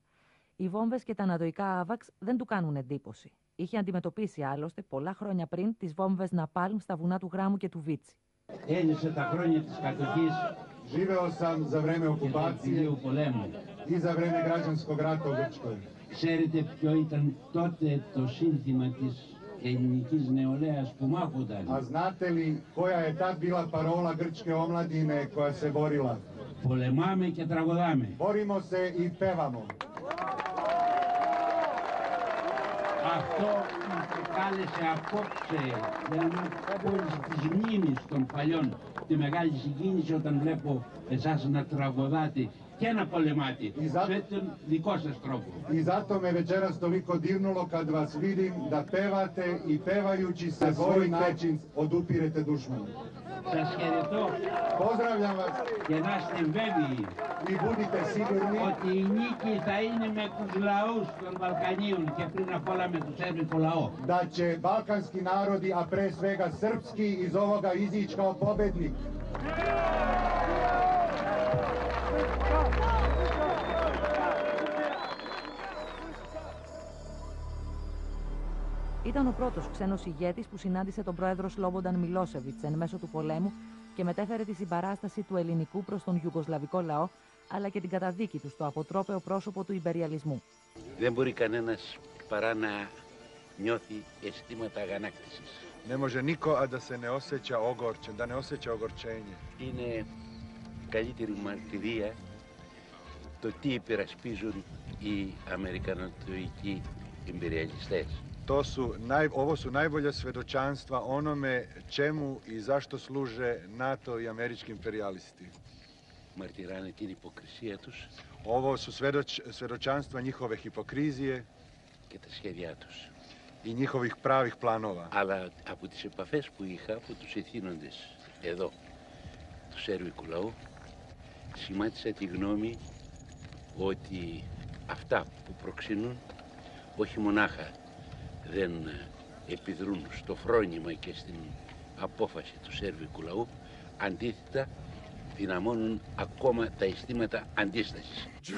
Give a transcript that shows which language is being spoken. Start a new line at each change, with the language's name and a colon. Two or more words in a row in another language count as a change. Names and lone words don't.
Greek: Οι βόμβες και τα νατοϊκά άβαξ δεν του κάνουν εντύπωση. Είχε αντιμετωπίσει άλλωστε πολλά χρόνια πριν τις βόμβες Ναπάλμ στα βουνά του Γράμμου και του Βίτσι. Έζησα τα χρόνια της κατοχής
Serbian: Živeo sam za vreme
Greek: και του
Serbian: okupacije
Greek: εμφυλίου πολέμου.
Serbian: i za vreme građanskog rata u Grčkoj.
Greek: Ξέρετε ποιο ήταν τότε το σύνθημα της ελληνικής νεολαίας που μάχονταν?
Serbian: A znate li koja je tad bila parola grčke omladine koja se borila?
Greek: Πολεμάμε και τραγουδάμε.
Serbian: Borimo se i pevamo.
Greek: Αυτό μου προκάλεσε απόψε μια πόληση της μνήμης των παλιών τη μεγάλη συγκίνηση όταν βλέπω εσάς να τραγουδάτε και να πολεμάτε με τον δικό σας τρόπο.
Serbian: I zato me večeras toliko dirnulo kad vas vidim da pevate i pevajući se svoj način odupirete dušmanu.
Greek: Σας χαιρετώ.
Serbian: Pozdravljam vas
Greek: Και να είστε βέβαιοι
Serbian: i budite sigurni
Greek: ότι η νίκη θα είναι με τους λαούς των Βαλκανίων και πριν απ' όλα με το σέρβικο λαό.
Serbian: da će balkanski narodi, a pre svega srpski, iz ovoga izići kao pobednik.
Greek: Ήταν ο πρώτος ξένος ηγέτης που συνάντησε τον πρόεδρο Σλόμπονταν Μιλόσεβιτς εν μέσω του πολέμου και μετέφερε τη συμπαράσταση του ελληνικού προς τον ιουγκοσλαβικό λαό, αλλά και την καταδίκη του στο αποτρόπαιο πρόσωπο του ιμπεριαλισμού. Δεν μπορεί κανένας παρά να νιώθει αισθήματα αγανάκτησης.
Serbian: Ne može niko, a da se ne osjeća ogorčen, da ne osjeća ogorčenje.
Greek: Είναι καλύτερη μαρτυρία το τι υπερασπίζουν οι αμερικανοτοικοί ιμπεριαλιστές.
Serbian: Ovo su najbolja svjedočanstva onome čemu i zašto služe NATO i američki imperijalisti.
Greek: Μαρτυράνε την υποκρισία τους
Serbian: Ovo su svjedočanstva njihove hipokrizije
Greek: και τα σχέδιά τους.
Serbian: i njihovih pravih planova.
Greek: Αλλά από τις επαφές που είχα από τους ηθήνοντες εδώ του σέρβικου λαού, σχημάτισα τη γνώμη ότι αυτά που προξενούν όχι μονάχα δεν επιδρούν στο φρόνημα και στην απόφαση του σέρβικου λαού, αντίθετα δυναμώνουν ακόμα τα αισθήματα αντίστασης.